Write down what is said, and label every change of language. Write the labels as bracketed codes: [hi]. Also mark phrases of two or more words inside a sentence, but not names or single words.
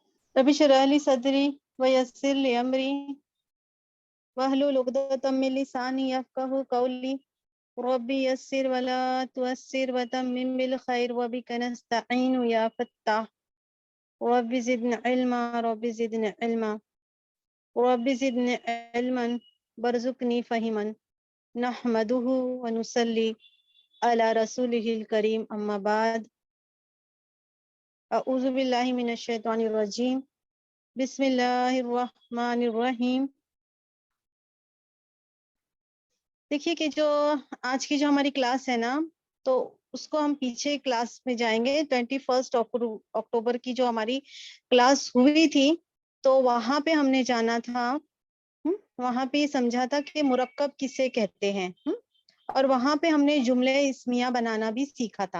[ar] رب اشرح لي صدري ويسر لي أمري واحلل عقدة من لساني يفقهوا قولي رب يسر ولا تعسر وتمم بالخير وبك نستعين يا فتاح رب زدني علما رب زدني علما رب زدني علما وارزقني فهما نحمده ونصلي على رسوله الكريم أما بعد أعوذ بالله من الشيطان الرجيم بسم الله الرحمن الرحيم. [hi] देखिए कि जो आज की जो हमारी क्लास है ना, तो उसको हम पीछे क्लास में जाएंगे। 21 अक्टूबर की जो हमारी क्लास हुई थी, तो वहां पे हमने जाना था, वहां पे समझा था कि मुरक्कब किसे कहते हैं, और वहां पे हमने जुमले इस्मिया बनाना भी सीखा था।